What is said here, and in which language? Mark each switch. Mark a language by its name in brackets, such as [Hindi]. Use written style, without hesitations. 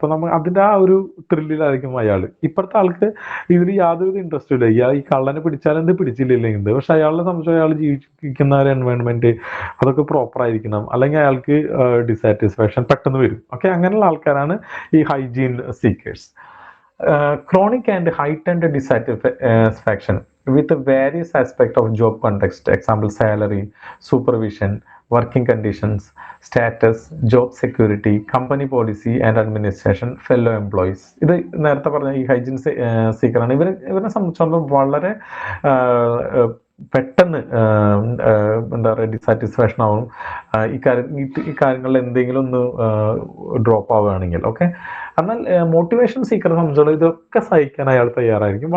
[Malayalam] അപ്പോൾ നമ്മൾ അതിൻ്റെ ആ ഒരു ത്രില്ലിലായിരിക്കും അയാൾ. ഇപ്പോഴത്തെ ആൾക്ക് ഇതിൽ യാതൊരു ഇൻട്രസ്റ്റും ഇല്ല. ഈ കള്ളനെ പിടിച്ചാലെന്ത് പിടിച്ചില്ലെങ്കിൽ, പക്ഷെ അയാളെ സംബന്ധിച്ച് അയാൾ ജീവിക്കുന്ന ഒരു എൻവയോൺമെന്റ് അതൊക്കെ പ്രോപ്പർ ആയിരിക്കണം, അല്ലെങ്കിൽ അയാൾക്ക് ഡിസാറ്റിസ്ഫാക്ഷൻ പെട്ടെന്ന് വരും. ഓക്കെ, അങ്ങനെയുള്ള ആൾക്കാരാണ് ഈ hygiene seekers. [English] Chronic and heightened dissatisfaction with various aspects of job context, example salary, supervision, working conditions, status, job security, company policy and administration, fellow employees. [Malayalam] ഇത് നേരത്തെ പറഞ്ഞ ഈ ഹൈജീൻ സീക്കറാണ്. ഇവരെ സംബന്ധിച്ചിടത്തോളം വളരെ പെട്ടെന്ന് എന്താ പറയുക ഡിസാറ്റിസ്ഫാക്ഷൻ ആവും ഈ കാര്യങ്ങളിൽ എന്തെങ്കിലും ഒന്ന് ഡ്രോപ്പ് ആവുകയാണെങ്കിൽ. ഓക്കെ, എന്നാൽ മോട്ടിവേഷൻ സീക്കറെ സംബന്ധിച്ചോളം ഇതൊക്കെ സഹിക്കാൻ അയാൾ തയ്യാറായിരിക്കും.